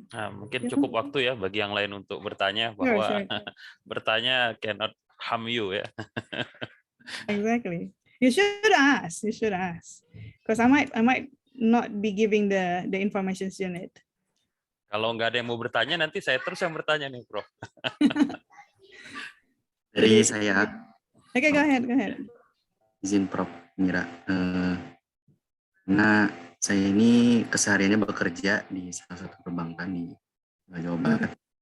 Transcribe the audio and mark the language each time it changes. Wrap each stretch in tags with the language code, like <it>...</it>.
<id>Nah, mungkin cukup waktu ya bagi yang lain untuk bertanya, bahwa</id> <en>sure.</en> <id>bertanya</id> <en>cannot harm you ya. Exactly. You should ask, because I might not be giving the information you need.</en> <id>Kalau nggak ada yang mau bertanya, nanti saya terus yang bertanya nih, Prof. Dari saya.</id> <en>Okay, go ahead.</en> <id>Izin Prof. Mira. Nah, saya ini kesehariannya bekerja di salah satu perbankan di Jawa Barat.</id>